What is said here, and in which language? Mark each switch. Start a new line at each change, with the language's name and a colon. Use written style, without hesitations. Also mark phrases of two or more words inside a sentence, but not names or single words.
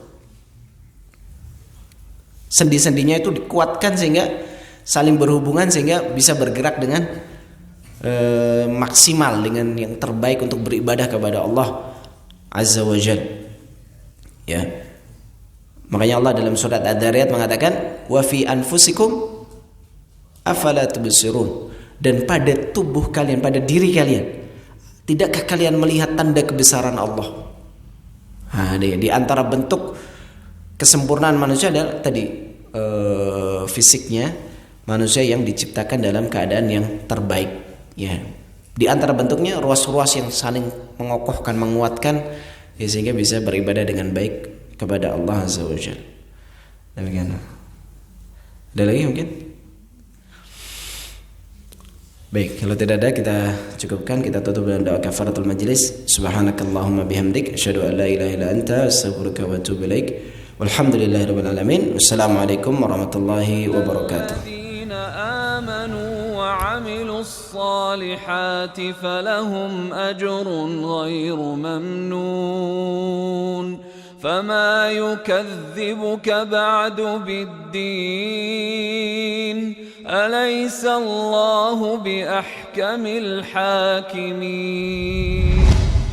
Indonesian: Sendi-sendinya itu dikuatkan sehingga saling berhubungan, sehingga bisa bergerak dengan maksimal, dengan yang terbaik untuk beribadah kepada
Arabic: الله عز وجل.
Indonesian: Ya. Makanya Allah dalam surat Ad-Dariyat mengatakan,
Arabic: "وفي أنفسكم أفلا تبصرون."
Indonesian: Dan pada tubuh kalian, pada diri kalian, tidakkah kalian melihat tanda kebesaran Allah? Di antara bentuk kesempurnaan manusia adalah tadi fisiknya, manusia yang diciptakan dalam keadaan yang terbaik. Ya, di antara bentuknya ruas-ruas yang saling mengokohkan, menguatkan, ya, sehingga bisa beribadah dengan baik kepada
Arabic: الله عز وجل.
Indonesian: Demikian. Ada lagi mungkin? Baik, kalau tidak ada kita cukupkan, kita tutup dengan doa kafaratul majlis.
Arabic: سبحانك اللهم وبحمدك، أشهد أن لا إله إلا أنت، أستغفرك وأتوب إليك. والحمد لله رب العالمين. والسلام عليكم ورحمة الله وبركاته. وعملوا الصالحات فلهم أجر غير ممنون فما يكذبك بعد بالدين أليس الله بأحكم الحاكمين